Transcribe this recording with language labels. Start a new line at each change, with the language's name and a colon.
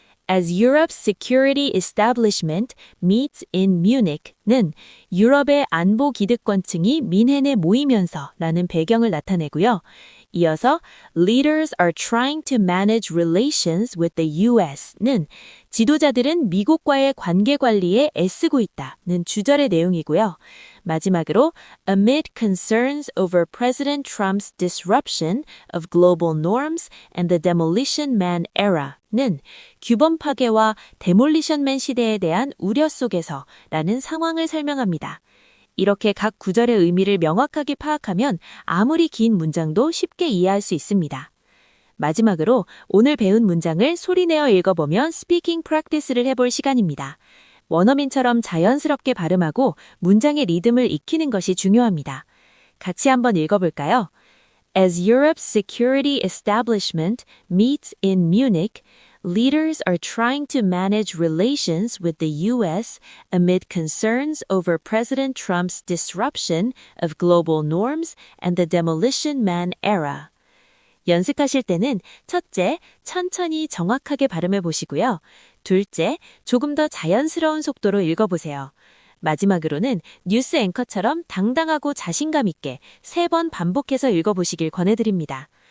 English: As Europe's security establishment meets in Munich
Korean: 는 유럽의 안보 기득권층이 민헨에 모이면서라는 배경을 나타내고요. 이어서
English: leaders are trying to manage relations with the US
Korean: 는 지도자들은 미국과의 관계 관리에 애쓰고 있다는 주절의 내용이고요. 마지막으로
English: amid concerns over President Trump's disruption of global norms and the demolition man era
Korean: 는 규범 파괴와 데몰리션맨 시대에 대한 우려 속에서라는 상황을 설명합니다. 이렇게 각 구절의 의미를 명확하게 파악하면 아무리 긴 문장도 쉽게 이해할 수 있습니다. 마지막으로 오늘 배운 문장을 소리내어 읽어보면 스피킹 프랙티스를 해볼 시간입니다. 원어민처럼 자연스럽게 발음하고 문장의 리듬을 익히는 것이 중요합니다. 같이 한번 읽어볼까요?
English: As Europe's security establishment meets in Munich, leaders are trying to manage relations with the U.S. amid concerns over President Trump's disruption of global norms and the demolition man era.
Korean: 연습하실 때는 첫째, 천천히 정확하게 발음해 보시고요. 둘째, 조금 더 자연스러운 속도로 읽어보세요. 마지막으로는 뉴스 앵커처럼 당당하고 자신감 있게 3번 반복해서 읽어보시길 권해드립니다.